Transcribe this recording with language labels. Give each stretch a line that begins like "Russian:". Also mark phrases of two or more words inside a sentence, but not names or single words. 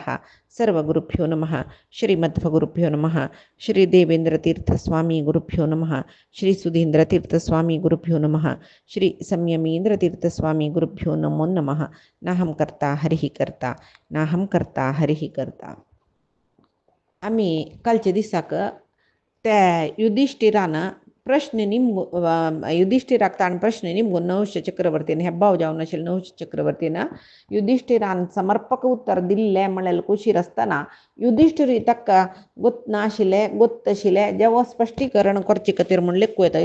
Sanskrit: सर्वगुरुभ्यो नमः। श्रीमध्वगुरुभ्यो नमः। श्री देवेंद्रतीर्थस्वामी गुरुभ्यो नमः। श्री सुधींद्रतीर्थस्वामी गुरुभ्यो नमः। श्री संयमींद्रतीर्थस्वामी गुरुभ्यो नमो नमः। नाहं कर्ता हरिः कर्ता नाहं कर्ता हरिः कर्ता.
Konkani: आम्ही कालच्या दिसाक त्या युधिष्ठिरानं प्रश्न युधिष्ठिराक ताण प्रश्न निमगून नहुष चक्रवर्तीन हेब्बाव जावन आशिल्लो नहुष चक्रवर्तीन युधिष्ठिरान समर्पक उत्तर दिल्लें म्हणल्यार कुशीर आसतना युधिष्ठिर ताका गोत नाशिल्लें गोत तशिल्लें जेवो स्पश्टीकरण करचे खातीर म्हण लेखूं येता.